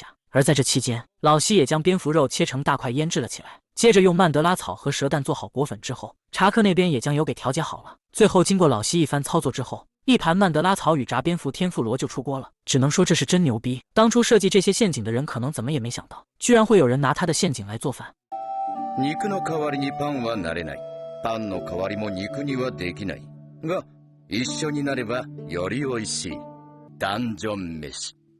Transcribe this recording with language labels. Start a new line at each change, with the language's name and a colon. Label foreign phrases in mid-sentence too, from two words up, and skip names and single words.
Chinese: 而在这期间，老西也将蝙蝠肉切成大块腌制了起来，接着用曼德拉草和蛇蛋做好果粉之后，查克那边也将油给调节好了。最后经过老西一番操作之后，一盘曼德拉草与炸蝙蝠天妇罗就出锅了。只能说这是真牛逼，当初设计这些陷阱的人可能怎么也没想到，居然会有人拿他的陷阱来做饭。
Japanese: 肉の代わりにパンはなれない。パンの代わりも肉にはできない。が、一緒になればより美味しい。ダンジョン飯。